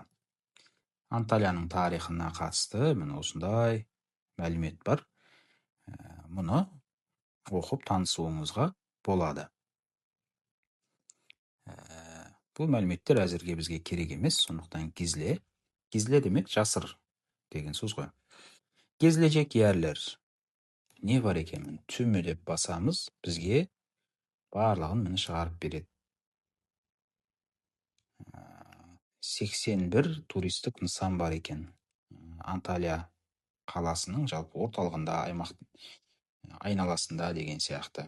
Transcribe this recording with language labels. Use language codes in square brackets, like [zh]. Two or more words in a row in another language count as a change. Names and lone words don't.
[kk] Анталияның тарихына қатысты міне осындай мәлімет бар. Мұны оқып танысуыңызға болады. Бұл мәліметтер әзірге бізге керек емес, сондықтан gizli. Gizli демек жасыр деген сөз ғой. [tr] Gezilecek yerler. [kk] Не бар екенін түзме деп басамыз, бізге барлығын міне шығарып береді. 81 туристік нысан бар екен. Анталия қаласының жалпы орталығында, аймақ айналасында деген сияқты.